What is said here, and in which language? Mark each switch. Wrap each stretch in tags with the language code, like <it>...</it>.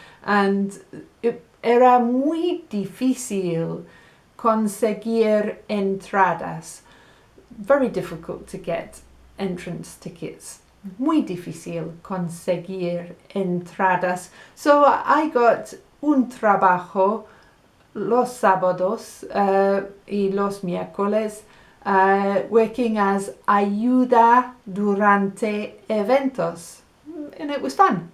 <es>And era muy difícil conseguir entradas.</es> <en>Very difficult to get entrance tickets.</en> <es>Muy difícil conseguir entradas.</es> <en>So I got</en> <es>un trabajo los sábados y los miércoles</es> <en>working as</en> <es>ayuda durante eventos.</es> <en>And it was fun.</en>